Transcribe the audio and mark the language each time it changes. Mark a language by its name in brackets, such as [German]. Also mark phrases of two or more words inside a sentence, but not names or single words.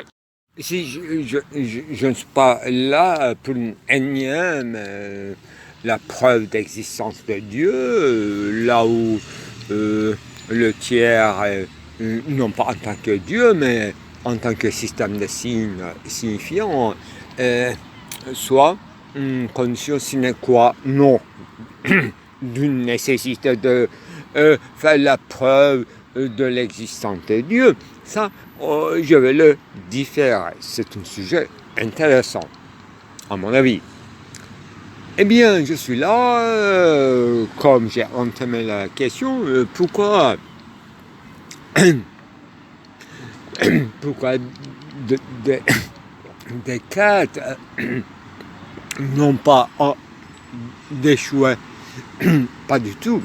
[French] Si je ne suis pas là pour une énième la preuve d'existence de Dieu, là où le tiers, non pas en tant que Dieu, mais en tant que système de signes signifiant, soit une condition [Latin] sine qua non [French] d'une nécessité de faire la preuve de l'existence de Dieu. Ça, je vais le différer. C'est un sujet intéressant, à mon avis. Eh bien, je suis là, comme j'ai entamé la question, pourquoi Descartes n'ont pas d'échoué, pas du tout.